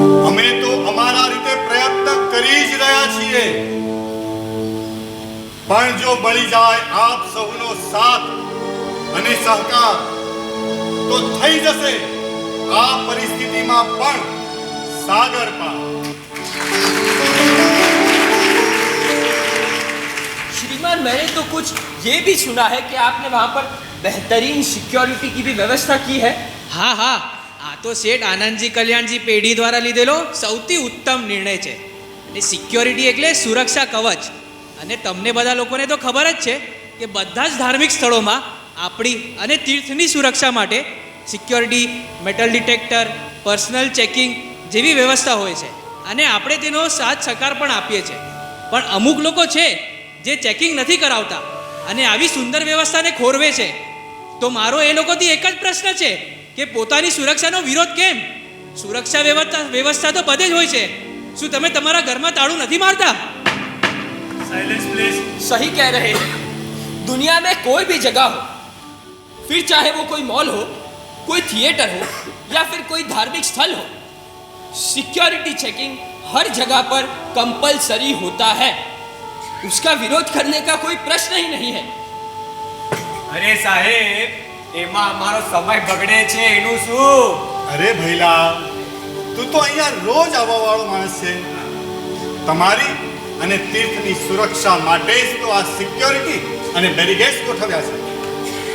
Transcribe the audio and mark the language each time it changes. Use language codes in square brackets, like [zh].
[gu] અમે તો અમારા રીતે પ્રયત્ન કરી જ રહ્યા છીએ. પણ જો મળી જાય આપ સૌનો સાથ અને સહકાર, તો થઈ જશે આ પરિસ્થિતિમાં પણ સાગર પાર. [hi] श्रीमान, मैंने तो कुछ ये भी सुना है कि आपने वहाँ पर बेहतरीन सिक्योरिटी की भी व्यवस्था की है. [gu] હા હા, આ તો શેઠ આનંદજી કલ્યાણજી પેઢી દ્વારા લીધેલો સૌથી ઉત્તમ નિર્ણય છે. અને સિક્યોરિટી એટલે સુરક્ષા કવચ. અને તમને બધા લોકોને તો ખબર જ છે કે બધા જ ધાર્મિક સ્થળોમાં આપણી અને તીર્થની સુરક્ષા માટે security, metal detector, personal checking જેવી વ્યવસ્થા હોય છે. અને આપણે તેનો સાથ સહકાર પણ આપીએ છીએ. પણ અમુક લોકો છે જે ચેકિંગ નથી કરાવતા અને આવી સુંદર વ્યવસ્થાને ખોરવે છે. તો મારો એ લોકોથી એક જ પ્રશ્ન છે કે પોતાની સુરક્ષાનો વિરોધ કેમ? સુરક્ષા વ્યવસ્થા તો બધે જ હોય છે. શું તમે તમારા ઘરમાં તાળું નથી મારતા? [en] Silence please. [hi] सही कह रहे हैं. दुनिया में कोई भी जगह हो, फिर चाहे वो कोई मॉल हो, कोई थिएटर हो या फिर कोई धार्मिक स्थल हो, सिक्योरिटी चेकिंग हर जगह पर कंपलसरी होता है. उसका विरोध करने का कोई प्रश्न ही नहीं है. [gu] અરે સાહેબ, એમાં અમારો સમય બગડે છે એનું શું? અરે ભઈલા, તું તો અહીંયા રોજ આવવા વાળો માણસ છે. તમારી અને તીર્થની સુરક્ષા માટે જ તો આ સિક્યોરિટી અને બેરિગેડ્સ ગોઠવ્યા છે.